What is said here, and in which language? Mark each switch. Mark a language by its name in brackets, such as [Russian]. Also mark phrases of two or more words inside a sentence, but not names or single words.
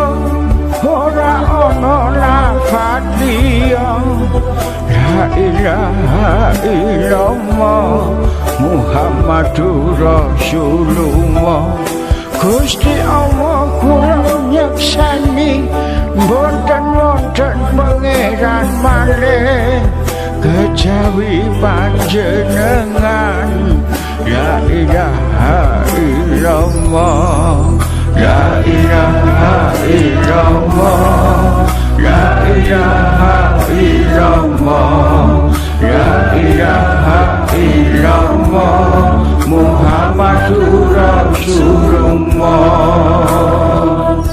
[Javanese] ora ana lafadz liya [Arabic] لا إله إلا الله محمد رسول الله. [Javanese] Gusti Allah kula nyeksani mboten wonten pangeran malih kejawi panjenengan [Arabic] لا إله إلا الله لا إله إلا الله لا إله إلا الله لا إله إلا الله محمد رسول الله.